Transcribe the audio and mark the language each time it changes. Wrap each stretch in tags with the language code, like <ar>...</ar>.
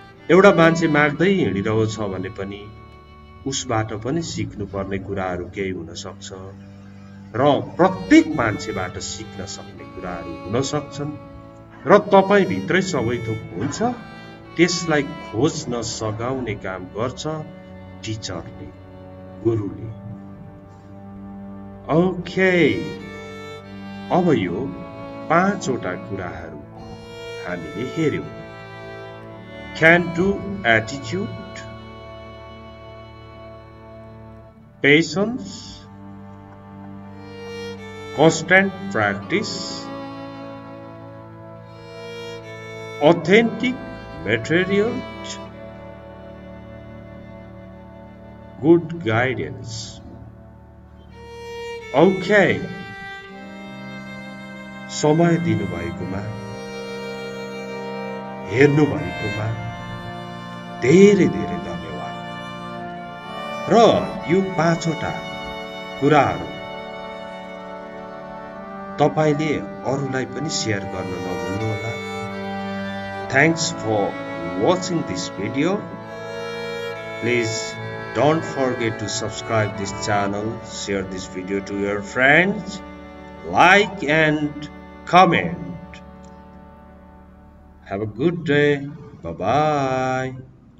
<ne>एउटा मान्छे माग्दै हिँडिरहेको छ भने पनि उसबाट पनि सिक्नुपर्ने कुराहरू केही हुन सक्छ र प्रत्येक मान्छेबाट सिक्न सक्ने कुराहरू हुन सक्छन् र तपाईँ भित्रै सबै थोक हुन्छ। त्यसलाई खोज्न सघाउने काम गर्छ टिचरले, गुरुले। ओके, अब यो 5वटा कुराहरू हामीले हेर्यौं।</ne> <en>Can do attitude, patience, constant practice, authentic materials, good guidance.</en> <ne>Okay, समय दिनुभएकोमा, हेर्नुभएकोमा धेरै धेरै धन्यवाद। र यो 5वटा कुराहरू तपाईले अरूलाई पनि शेयर गर्न नभुल्नुहोला।</ne> <en>Thanks for watching this video. Please don't forget to subscribe this channel, share this video to your friends, like and comment. Have a good day. Bye-bye.</en>